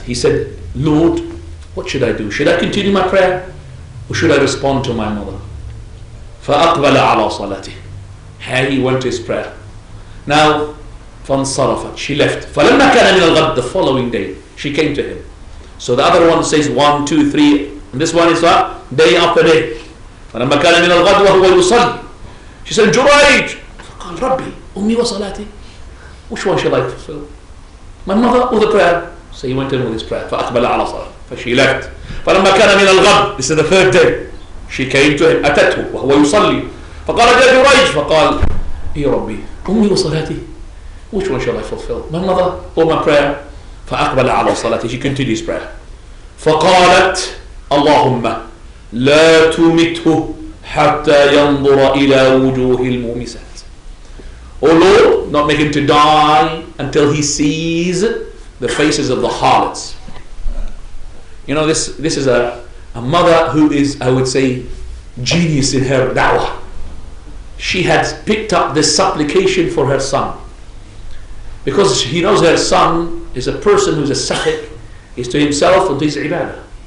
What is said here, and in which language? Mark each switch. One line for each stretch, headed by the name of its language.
English: He said, Lord, what should I do? Should I continue my prayer, or should I respond to my mother?
Arabic: فأقبل على صلاته.
English: He went to his prayer. Now
Arabic: فانصرفت.
English: She left.
Arabic: فلما كان من الغد,
English: the following day, she came to him. So the other one says 1, 2, 3, and this one is what? Day after day.
Arabic: فلما كان من الغد وهو يصلي.
English: She said, جريج.
Arabic: فقال ربي أمي وصلاتي.
English: Which one shall I fulfill? My mother or the prayer? So he went in with his prayer.
Arabic: فأقبل على صلاة.
English: So she left.
Arabic: فلما كان من الغد,
English: this is the third day, she came to him.
Arabic: أتته وهو يصلي. فقال يا جريج. فقال يا ربي أمي وصلاتي.
English: Which one shall I fulfill? My mother or my prayer?
Arabic: فأقبل على صلاته.
English: She continues prayer.
Arabic: فقالت اللهم لا تمته حتى ينظر إلى وجوه المومسات.
English: Oh Lord, not make him to die until he sees the faces of the harlots. You know, this is a mother who is, I would say, genius in her da'wah. She had picked up this supplication for her son, because he knows her son is a person who's a sahik, is to himself and to his ibadah.